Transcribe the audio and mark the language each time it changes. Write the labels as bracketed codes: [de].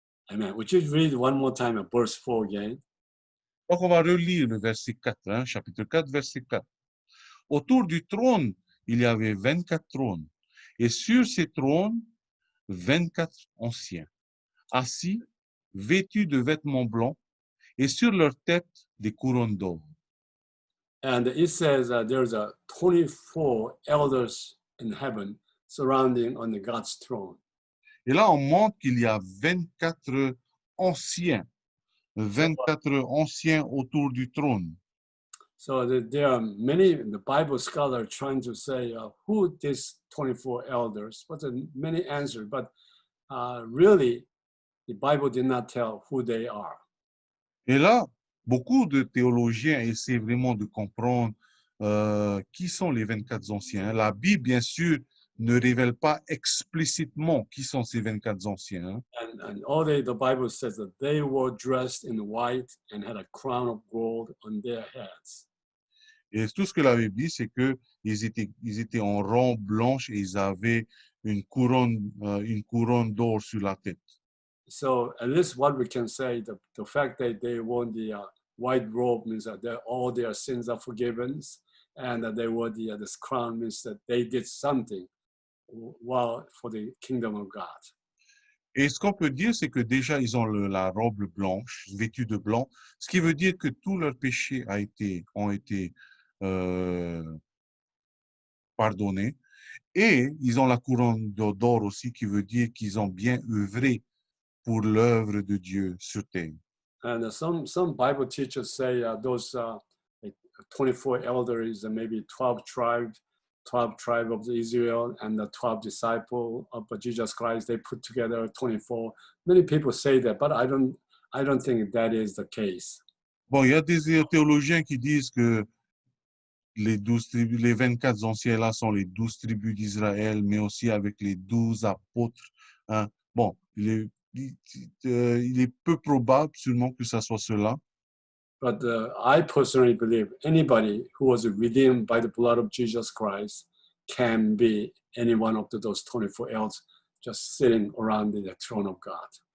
[en] Amen. Would you read one more time verse 4 again? [fr] Donc, on va relire le verset 4, hein, chapitre 4, verset 4. Autour du trône, il y avait 24 trônes. Et sur ces trônes, 24 anciens, assis, vêtus de vêtements blancs, et sur leur tête, des couronnes d'or. [en] And it says there's 24 elders in heaven surrounding on the God's throne. [fr] Et là, on montre qu'il y a 24 anciens, 24 anciens autour du trône. [en] So there are many, the Bible scholars trying to say who these 24 elders, but many answers, but really the Bible did not tell who they are. [fr] Et là, beaucoup de théologiens essaient vraiment de comprendre qui sont les 24 anciens. La Bible, bien sûr, ne révèle pas explicitement qui sont ces 24 anciens. [en] And all the Bible says that they were dressed in white and had a crown of gold on their heads. [fr] Et tout ce que la Bible dit, c'est qu'ils étaient en robe blanche et ils avaient une couronne d'or sur la tête. [en] So at least what we can say, the fact that they wore the white robe means that all their sins are forgiven, and that they wore this crown means that they did something well for the kingdom of God. [fr] Et ce qu'on peut dire, c'est que déjà, ils ont la robe blanche, vêtue de blanc, ce qui veut dire que tous leurs péchés ont été pardonnés. Et ils ont la couronne d'or aussi, qui veut dire qu'ils ont bien œuvré pour l'œuvre de Dieu sur terre. [en] And some Bible teachers say those 24 elders and maybe 12 tribes of Israel and the 12 disciples of Jesus Christ, they put together 24. Many people say that, but I don't think that is the case. [fr] Bon, il y a des théologiens qui disent que les 24 anciens là sont les 12 tribus d'Israël, mais aussi avec les 12 apôtres. Hein. Bon, il est peu probable sûrement que ça soit cela. [en] But I personally believe anybody who was redeemed by the blood of Jesus Christ can be any one of those 24 elders just sitting around the throne of God.